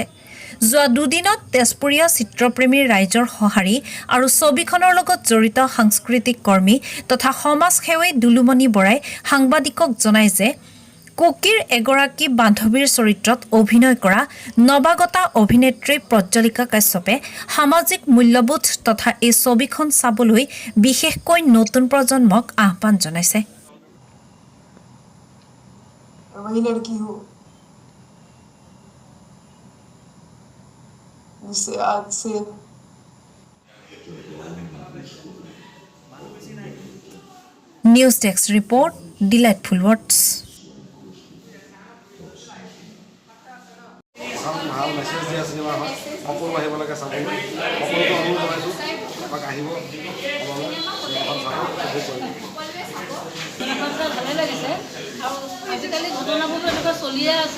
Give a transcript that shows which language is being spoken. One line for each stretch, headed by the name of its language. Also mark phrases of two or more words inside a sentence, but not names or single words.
Assamese: যোৱা 2 দিনত তেজপুৰীয়া চিত্ৰপ্ৰেমী ৰাইজৰ সঁহাৰি আৰু ছবিখনৰ লগত জড়িত সাংস্কৃতিক কৰ্মী তথা সমাজসেৱী দুলুমণি বৰাই সাংবাদিকক জনায় যে কুকিৰ এগৰাকী বান্ধৱীৰ চৰিত্ৰত অভিনয় কৰা নৱাগতা অভিনেত্ৰী প্ৰজ্বলিকা কাশ্যপে সামাজিক মূল্যবোধ তথা এই ছবিখন চাবলৈ বিশেষকৈ নতুন প্ৰজন্মক আহ্বান জনাইছে।
Hindi: जिससे आज से
English: News desk report, Delightful Words.
Assamese: ভাল মেছেজ দিয়া চিনেমা হয়, সকলো আহিব লাগে চাবলৈ। সকলোকে অনুৰোধ জনাইছোঁ এপাক আহিব, ভালে লাগিছে আৰু আজিকালি ঘটনাবোৰতো এনেকুৱা চলিয়ে আছে।